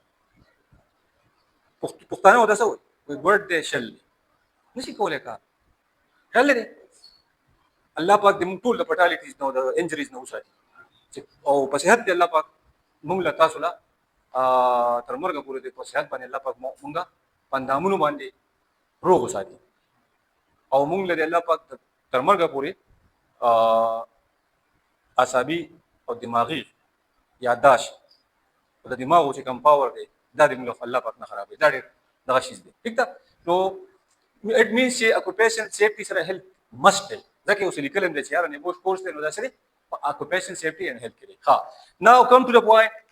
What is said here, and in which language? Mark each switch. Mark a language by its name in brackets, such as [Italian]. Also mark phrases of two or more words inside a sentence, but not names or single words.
[Pashto] پښتانه ورته څه وایي ګوډ دی شل دی نشي کولی کار خیال لري الله پاک دې موږ ټول د فټالټیز نه او د انجریز نه وساتي او په صحت دې الله پاک موږ له تاسو له تر مرګه پورې دې په صحت باندې الله پاک موږ په اندامونو باندې روغ وساتي او موږ له الله پاک تر مرګه پورې عصبي او دماغي یادداشت او د دماغو چې کوم پاور دی دا دې موږ الله پاک نه خرابوي دا ډېر دغه شیز دی ټیک ده نو [English] it means [Pashto] چې [English] occupation safety [Pashto] سره [English] health must [Pashto] دی ځکه اوس لیکل هم دی چې یاره نیبوش کورس دی نو دا څه دی [English] occupation safety and health [Pashto] کې دی ها [English] now come to the point